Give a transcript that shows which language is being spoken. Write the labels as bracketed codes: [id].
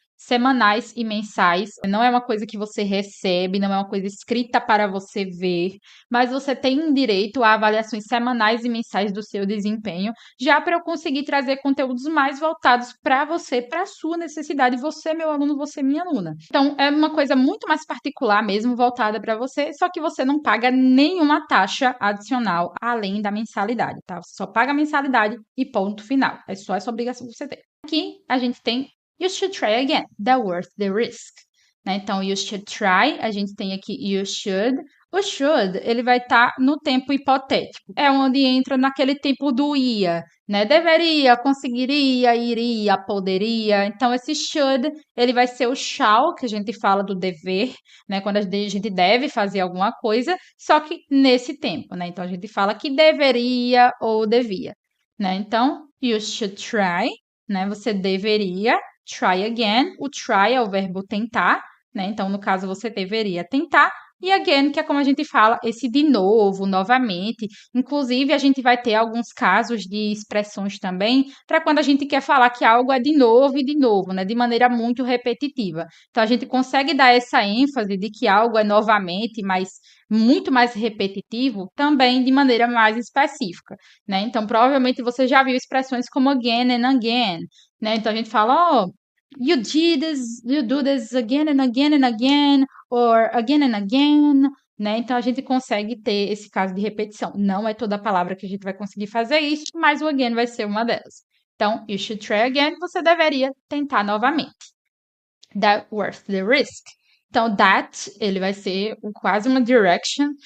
[pt] semanais e mensais. Não é uma coisa que você recebe, não é uma coisa escrita para você ver, mas você tem direito a avaliações semanais e mensais do seu desempenho, já para eu conseguir trazer conteúdos mais voltados para você, para a sua necessidade, você, meu aluno, você, minha aluna. Então, é uma coisa muito mais particular mesmo, voltada para você, só que você não paga nenhuma taxa adicional além da mensalidade, tá? Você só paga a mensalidade e ponto final. É só essa obrigação que você tem. Aqui a gente tem [en] You should try again, that worth the risk. [pt] Né? Então, [en] you should try, [pt] a gente tem aqui [en] you should. [pt] O should, ele vai estar no tempo hipotético. É onde entra naquele tempo do ia, né? Deveria, conseguiria, iria, poderia. Então, esse should, ele vai ser o shall, que a gente fala do dever, né? Quando a gente deve fazer alguma coisa, só que nesse tempo, né? Então, a gente fala que deveria ou devia, né? Então, [en] you should try, [pt] né? Você deveria [en] try again. [pt] O try é o verbo tentar, né? Então, no caso, você deveria tentar. E again, que é como a gente fala, esse de novo, novamente. Inclusive, a gente vai ter alguns casos de expressões também para quando a gente quer falar que algo é de novo e de novo, né? De maneira muito repetitiva. Então, a gente consegue dar essa ênfase de que algo é novamente, mas muito mais repetitivo, também de maneira mais específica, né? Então, provavelmente você já viu expressões como [en] again and again, [pt] né? Então a gente fala, [en] oh, you do this again and again and again, or again and again, né? [pt] Então a gente consegue ter esse caso de repetição. Não é toda palavra que a gente vai conseguir fazer isso, mas o again vai ser uma delas. Então, [en] you should try again, [pt] você deveria tentar novamente. [en] That worth the risk. [pt] Então, that, ele vai ser quase uma direction.